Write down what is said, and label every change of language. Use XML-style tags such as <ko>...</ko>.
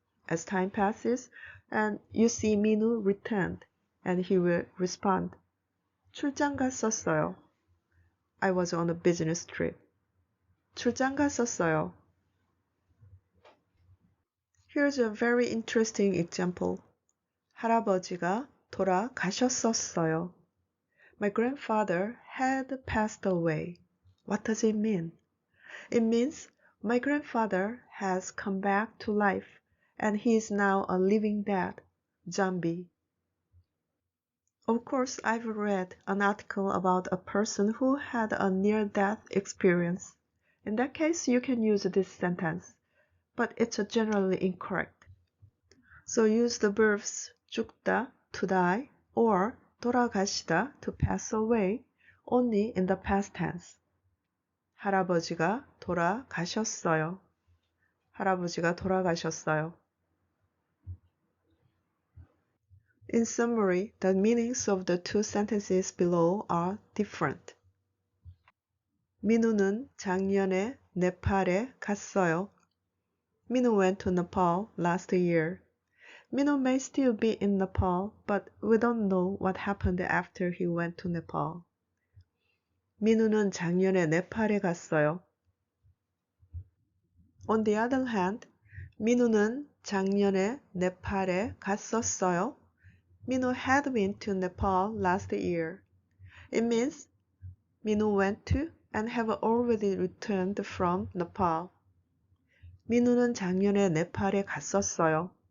<en>As time passes and you see 민우 returned, and he will respond,</en> <ko>출장 갔었어요.</ko> <en>I was on a business trip.</en> <ko>출장 갔었어요.</ko> <en>Here's a very interesting example.</en> <ko>할아버지가 돌아가셨었어요.</ko> <en>My grandfather had passed away. What does it mean? It means my grandfather has come back to life and he is now a living dead, zombie. Of course, I've read an article about a person who had a near-death experience. In that case, you can use this sentence, but it's generally incorrect. So use the verbs 죽다, to die, or 돌아가시다, to pass away, only in the past tense.</en> <ko>할아버지가 돌아가셨어요. 할아버지가 돌아가셨어요.</ko> <en>In summary, the meanings of the two sentences below are different.</en> <ko>민우는 작년에 네팔에 갔어요.</ko> <en>Minu went to Nepal last year. Minu may still be in Nepal, but we don't know what happened after he went to Nepal.</en> <ko>민우는 작년에 네팔에 갔어요.</ko> <en>On the other hand,</en> <ko>민우는 작년에 네팔에 갔었어요.</ko> <en>Minu had been to Nepal last year. It means Minu went to and have already returned from Nepal.</en> <ko>민우는 작년에 네팔에 갔었어요.</ko>